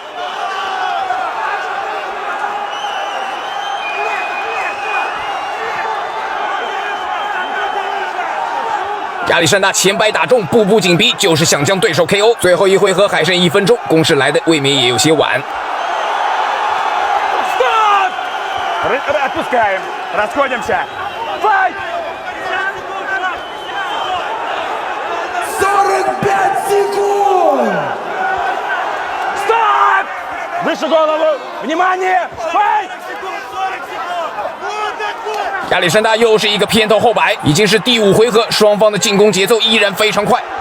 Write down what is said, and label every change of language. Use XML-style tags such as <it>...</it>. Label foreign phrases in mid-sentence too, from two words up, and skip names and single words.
<zh>亚历山大前摆打中，步步紧逼，就是想将对手 KO。最后一回合还剩1分钟，攻势来的未免也有些晚。</zh> <ru>Выше голову! Внимание! Файт!</ru> <zh>亚历山大又是一个偏头后摆，已经是第5回合，双方的进攻节奏依然非常快。</zh>